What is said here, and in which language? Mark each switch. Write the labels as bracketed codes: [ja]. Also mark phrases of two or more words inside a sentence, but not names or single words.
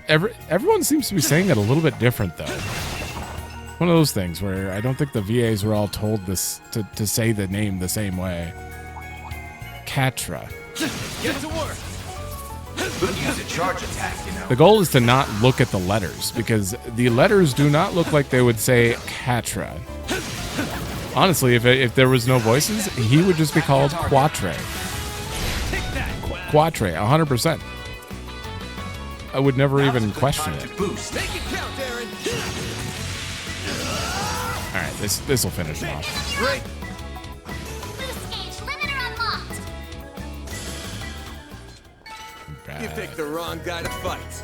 [en] Everyone seems to be saying it a little bit different, though. One of those things where I don't think the VAs were all told this to say the name the same way. Catra. Get to work. Could use a charge attack, you know. The goal is to not look at the letters, because the letters do not look like they would say Catra. Honestly, if there was no voices, he would just be called Quatre. Quatre, 100%. I would never even question it. Boost. Make it count, Aaron. All right, this will finish him off. Great. Boost gauge limiter unlocked. You picked the wrong guy to fight.